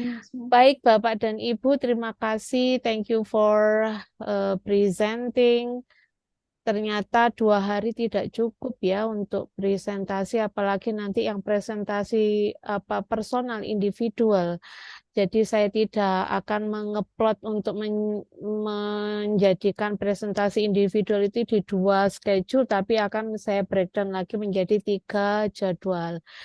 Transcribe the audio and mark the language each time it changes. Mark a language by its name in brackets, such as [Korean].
[Indonesian] Baik Bapak dan Ibu, terima kasih. [English] Thank you for presenting. [Indonesian] Ternyata 2 hari tidak cukup ya untuk presentasi, apalagi nanti yang presentasi personal individual. Jadi saya tidak akan mengeplot untuk menjadikan presentasi individual itu di 2 schedule, tapi akan saya breakdown lagi menjadi 3 jadwal.